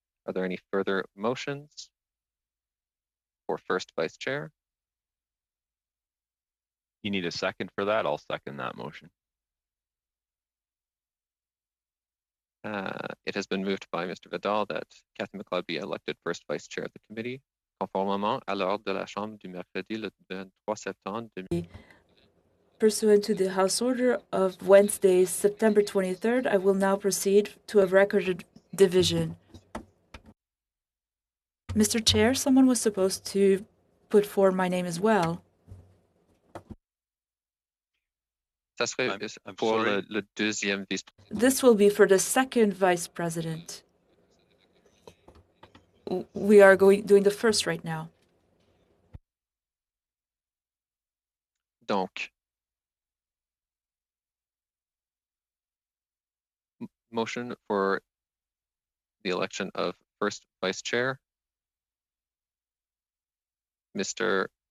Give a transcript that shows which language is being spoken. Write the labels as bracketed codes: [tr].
[en] Are there any further motions for first vice chair? You need a second for that? I'll second that motion. It has been moved by Mr. Vidal that Kathy McLeod be elected first vice chair of the committee. [fr] Conformément à l'ordre de la Chambre du mercredi le 23 septembre 2000. [en] Pursuant to the House Order of Wednesday, September 23rd, I will now proceed to a recorded division. Mr. Chair, someone was supposed to put forward my name as well. [fr] Ça serait pour le deuxième vice. [en] This will be for the second vice president. We are doing the first right now. Donc, motion for the election of first vice chair, Mr.